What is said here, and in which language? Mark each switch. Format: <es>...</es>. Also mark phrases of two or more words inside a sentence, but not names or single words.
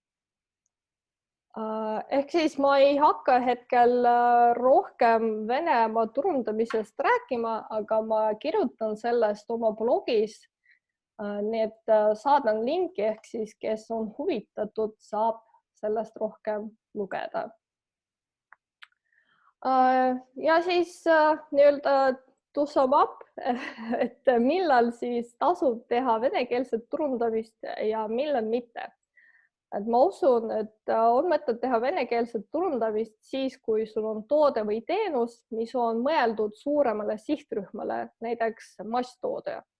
<et>Ehk siis ma ei hakka hetkel rohkem Venemaa turundamisest rääkima, aga ma kirjutan sellest oma blogis. Nii et saadan linki, ehk siis kes on huvitatud, saab sellest rohkem lugeda. Ja siis nii-öelda</et> <en>to sum up,</en> <et>et millal siis tasub teha venekeelset turundamist ja millal mitte. Et ma usun, et on mõtet teha venekeelset turundamist siis, kui sul on toode või teenus, mis on mõeldud suuremale sihtrühmale, näiteks masstoode.</et>